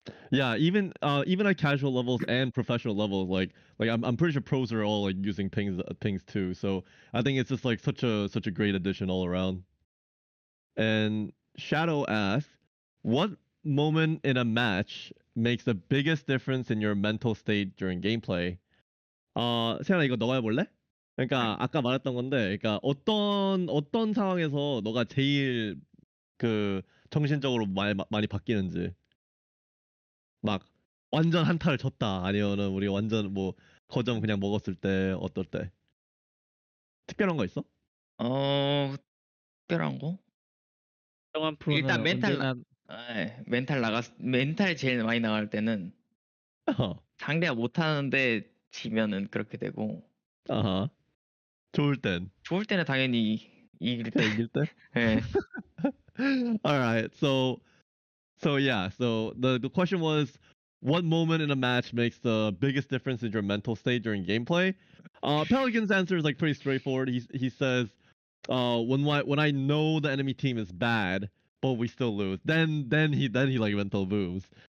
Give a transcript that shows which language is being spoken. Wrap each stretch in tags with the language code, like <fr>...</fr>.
<en>Yeah, even at casual levels and professional levels, like I'm pretty sure pros are all like using pings too. So I think it's just like such a great addition all around. And Shadow asks, what moment in a match makes the biggest difference in your mental state during gameplay?</en> <ko>세연아 이거 너가 해볼래? 그러니까 아까 말했던 건데, 그러니까 어떤 상황에서 너가 제일 그 정신적으로 많이 바뀌는지. 막 완전 한타를 졌다 아니면은 우리 완전 뭐 거점 그냥 먹었을 때 어떨 때? 특별한 거 있어? 특별한 거? 정한 프로는 일단 언제나 멘탈 제일 많이 나갈 때는 어. 상대가 못하는데 지면은 그렇게 되고, 아하. 좋을 땐. 좋을 때는 당연히 이길 때. 이길 때? 예.</ko> <en>All right. So yeah. So the question was, what moment in a match makes the biggest difference in your mental state during gameplay? Pelican's answer is like pretty straightforward. He says, when I know the enemy team is bad, but we still lose, then he like mental moves.</en>